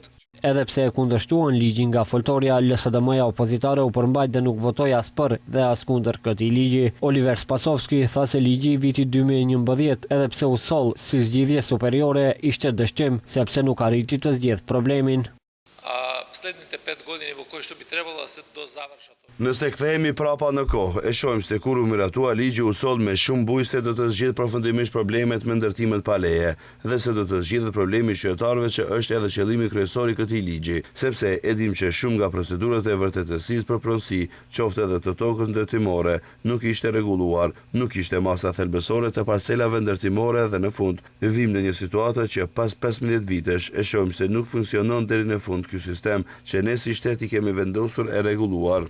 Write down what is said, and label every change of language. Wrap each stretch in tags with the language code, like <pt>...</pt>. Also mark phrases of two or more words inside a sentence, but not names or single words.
<sq>Edhe pse e kundërshtuan ligjin nga Foltoria, LSDM-ja opozitare u përmbajt dhe nuk votoi as për dhe as kundër këtij ligji. Oliver Spasovski tha se ligji i vitit 2011, edhe pse u soll si zgjidhje superiore, ishte dështim sepse nuk arriti të zgjidh problemin.</sq> <mk>Следните 5 години во кои што би требало да се дозавршат.</mk> <sq>Nëse kthehemi prapa në kohë, e shohim se kur u miratua ligji u soll me shumë bujë se do të zgjidh përfundimisht problemet me ndërtimet pa leje dhe se do të zgjidhet problemi i qytetarëve që është edhe qëllimi kryesor i këtij ligji, sepse e dim që shumë nga procedurat e vërtetësisë për pronësi, qoftë edhe të tokës ndërtimore, nuk ishte rregulluar, nuk ishte masa thelbësore të parcelave ndërtimore dhe në fund vim në një situatë që pas 15 vitesh e shohim se nuk funksionon deri në fund ky sistem që ne si shtet i kemi vendosur e rregulluar.</sq>